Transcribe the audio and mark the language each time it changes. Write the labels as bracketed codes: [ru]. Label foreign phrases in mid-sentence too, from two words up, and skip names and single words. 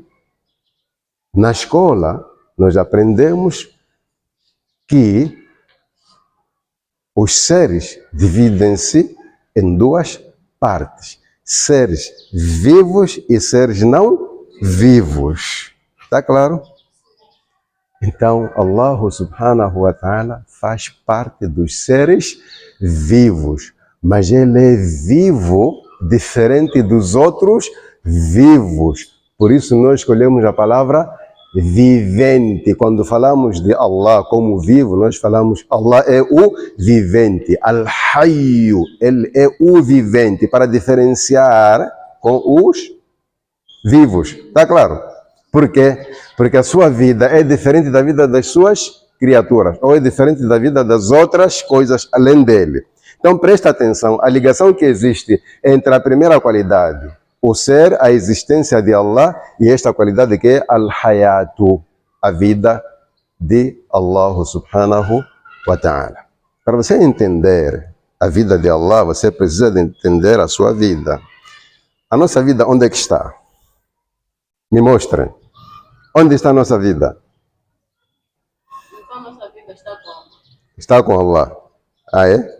[pt] Na escola, nós aprendemos que os seres dividem-se em duas partes. Seres vivos e seres não vivos. Está claro? Então, Allah [ar] سبحانه وتعالى [pt] faz parte dos seres vivos, mas ele é vivo diferente dos outros vivos. Por isso nós escolhemos a palavra vivente. Quando falamos de Allah como vivo, nós falamos Allah é o vivente. Al-Hayyu, ele é o vivente, para diferenciar com os vivos. Está claro? Por quê? Porque a sua vida é diferente da vida das suas criaturas, ou é diferente da vida das outras coisas além dele. Então presta atenção, a ligação que existe entre a primeira qualidade, o ser, a existência de Allah, e esta qualidade que é Al-Hayatu, a vida de Allah [ar] سبحانه وتعالى. [pt] Para você entender a vida de Allah, você precisa de entender a sua vida. A nossa vida, onde é que está? Me mostrem. Onde está a nossa vida? Então, a nossa vida está como? Está com Allah. Ah, é?